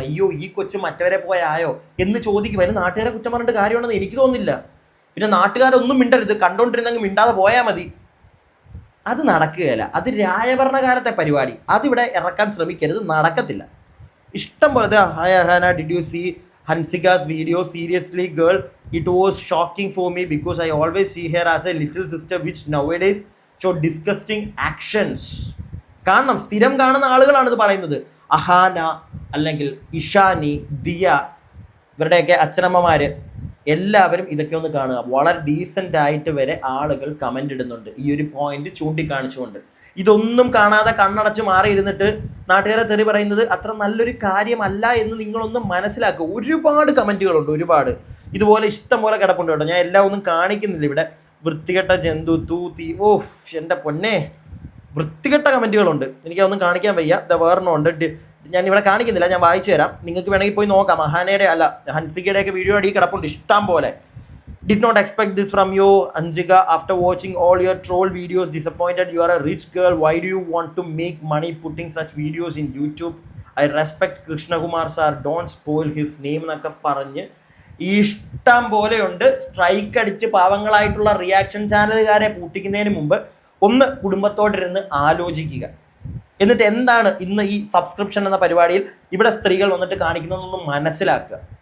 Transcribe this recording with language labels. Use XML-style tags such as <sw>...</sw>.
<ml>അയ്യോ, ഈ കൊച്ചു മറ്റവരെ പോയായോ എന്ന് ചോദിക്കും. അതിന് നാട്ടുകാരെ കുറ്റം പറഞ്ഞിട്ട് കാര്യമുണ്ടെന്ന് എനിക്ക് തോന്നുന്നില്ല. പിന്നെ നാട്ടുകാരൊന്നും മിണ്ടരുത്, കണ്ടോണ്ടിരുന്നെങ്കിൽ മിണ്ടാതെ പോയാൽ മതി. അത് നടക്കുകയില്ല. അത് രാജഭരണകാലത്തെ പരിപാടി. അതിവിടെ ഇറക്കാൻ ശ്രമിക്കരുത്, നടക്കത്തില്ല. ഇഷ്ടം പോലെ</ml> <en>Hi Ahaana, did you see Hansika's video? Seriously girl, it was shocking for me because I always see her as a little sister which nowadays show disgusting actions.</en> <ml>കാരണം സ്ഥിരം കാണുന്ന ആളുകളാണ് ഇത് പറയുന്നത്. അഹാന അല്ലെങ്കിൽ ഇഷാനി, ദിയ, ഇവരുടെയൊക്കെ അച്ഛനമ്മമാർ എല്ലാവരും ഇതൊക്കെ ഒന്ന് കാണുക. വളരെ ഡീസൻ്റ് ആയിട്ട് വരെ ആളുകൾ കമൻ്റ് ഇടുന്നുണ്ട് ഈ ഒരു പോയിന്റ് ചൂണ്ടിക്കാണിച്ചുകൊണ്ട്. ഇതൊന്നും കാണാതെ കണ്ണടച്ച് മാറിയിരുന്നിട്ട് നാട്ടുകാരെ തെറി പറയുന്നത് അത്ര നല്ലൊരു കാര്യമല്ല എന്ന് നിങ്ങളൊന്ന് മനസ്സിലാക്കുക. ഒരുപാട് കമൻറ്റുകളുണ്ട്, ഒരുപാട് ഇതുപോലെ ഇഷ്ടം പോലെ കിടപ്പുണ്ട് കേട്ടോ. ഞാൻ എല്ലാം ഒന്നും കാണിക്കുന്നില്ല ഇവിടെ. വൃത്തികെട്ട ജന്തു, തൂത്തി, ഓഫ് എൻ്റെ പൊന്നെ, വൃത്തികെട്ട കമൻറ്റുകളുണ്ട്. എനിക്കതൊന്നും കാണിക്കാൻ വയ്യ. വേറെണ്ണമുണ്ട്, ഞാൻ ഇവിടെ കാണിക്കുന്നില്ല, ഞാൻ വായിച്ചു തരാം. നിങ്ങൾക്ക് വേണമെങ്കിൽ പോയി നോക്കാം. അഹാനയുടെ അല്ല ഹൻസികയുടെയൊക്കെ വീഡിയോ അടി കിടപ്പുണ്ട് ഇഷ്ടം പോലെ.</ml> <en>Did not expect this from you, Anjika. After watching all your troll videos, disappointed. You are a rich girl. Why do you want to make money putting such videos in YouTube? I respect Krishnakumar sir. Don't spoil his name</en> <ml>എന്നൊക്കെ പറഞ്ഞ് ഇഷ്ടം പോലെയുണ്ട്. Strike അടിച്ച് പാവങ്ങളായിട്ടുള്ള reaction ചാനലുകാരെ പൂട്ടിക്കുന്നതിന് മുമ്പ് ഒന്ന് കുടുംബത്തോടിരുന്ന് ആലോചിക്കുക. എന്നിട്ട് എന്താണ് ഇന്ന് ഈ സബ്സ്ക്രിപ്ഷൻ എന്ന പരിപാടിയിൽ ഇവിടെ സ്ത്രീകൾ വന്നിട്ട് കാണിക്കുന്നതെന്നൊന്ന് മനസ്സിലാക്കുക.</ml>